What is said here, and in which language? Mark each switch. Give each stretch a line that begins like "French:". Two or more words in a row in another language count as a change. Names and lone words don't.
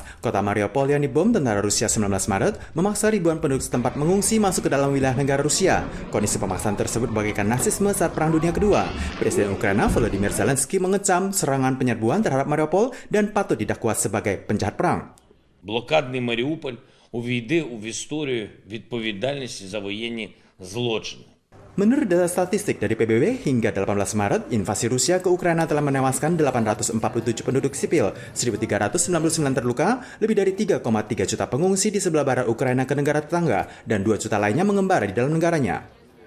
Indonesian: Kota Mariupol yang dibom tentara Rusia 19 Maret memaksa ribuan penduduk setempat mengungsi masuk ke dalam wilayah negara Rusia. Kondisi pemaksaan tersebut bagaikan nazisme saat Perang Dunia Kedua. Presiden Ukraina Volodymyr Zelensky mengecam serangan penyerbuan terhadap Mariupol dan patut didakwa sebagai penjahat perang.
Ukrainian: Блокадний Маріуполь увійде в історію відповідальності за воєнні злочини.
Indonesian: Menurut data statistik dari PBB, hingga 18 Maret, invasi Rusia ke Ukraina telah menewaskan 847 penduduk sipil, 1.399 terluka, lebih dari 3,3 juta pengungsi di sebelah barat Ukraina ke negara tetangga, dan 2 juta lainnya mengembara di dalam negaranya.